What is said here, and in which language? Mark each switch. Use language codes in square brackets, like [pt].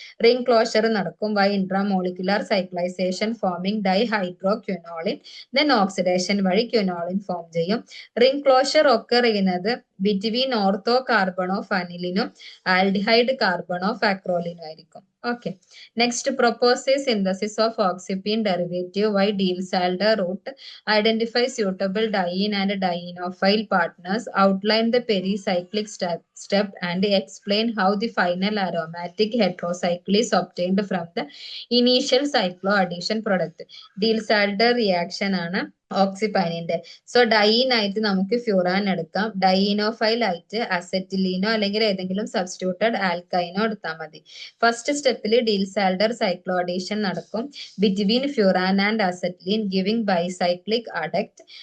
[en] Ring closure നടക്കും by intramolecular cyclization forming dihydroquinoline. [ml] Then oxidation വഴി ക്വിനോളിൻ form ചെയ്യും. റിംഗ് ക്ലോഷർ ഒക്കർ ചെയ്യുന്നത് between ortho carbon of അനിലിനും aldehyde carbon of അക്രോലിനും ആയിരിക്കും. [en] Okay. Next, propose a synthesis of oxypene derivative by Diels-Alder route. Identify suitable diene and dienophile partners. Outline the pericyclic step and explain how the final aromatic heterocycle is obtained from the initial cycloaddition product. [ml] Diels-Alder reaction ആണ് ഓക്സിപ്പൈനിന്റെ. So dine ആയിട്ട് നമുക്ക് furan എടുക്കാം. ഡൈനോഫൈൽ ആയിട്ട് അസറ്റിലീനോ അല്ലെങ്കിൽ ഏതെങ്കിലും substituted ആൽക്കൈനോ എടുത്താൽ മതി. First സ്റ്റെപ്പിൽ ഡീൽസാൽഡർ സൈക്ലോഡീഷൻ നടക്കും between furan and acetylene giving bicyclic അഡക്ട്.